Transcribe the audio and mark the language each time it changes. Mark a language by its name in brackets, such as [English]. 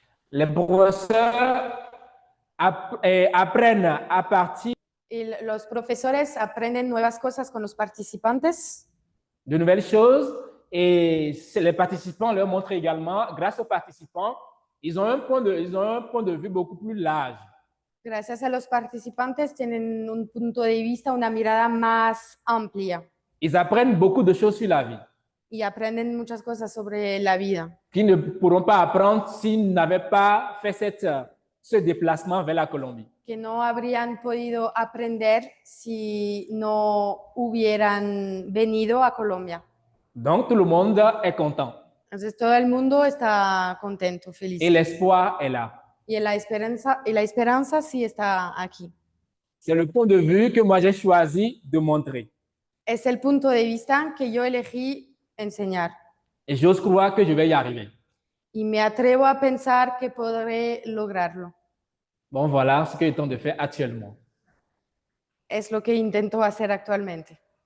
[French] Les professeurs apprennent à partir [Spanish] y los profesores aprenden nuevas cosas con los participantes. [French] De nouvelles choses et les participants leur montrent également, grâce aux participants, ils ont un point de vue beaucoup plus large. [Spanish] Gracias a los participantes tienen un punto de vista, una mirada más amplia. [French] Ils apprennent beaucoup de choses sur la vie. [Spanish] Y aprenden muchas cosas sobre la vida. [French] Qu'ils ne pourront pas apprendre s'ils n'avaient pas fait ce déplacement vers la Colombie. [Spanish] Que no habrían podido aprender si no hubieran venido a Colombia. [French] Donc, tout le monde est content. [Spanish] Entonces todo el mundo está contento, feliz. [French] Et l'espoir est là. [Spanish] Y la esperanza sí está aquí. [French] C'est le point de vue que moi j'ai choisi de montrer. [Spanish] Es el punto de vista que yo elegí enseñar. [French] Et j'ose croire que je vais y arriver. [Spanish] Y me atrevo a pensar que podré lograrlo. [French] Bon, voilà ce que je tente de faire actuellement. [Spanish] Es lo que intento hacer actualmente.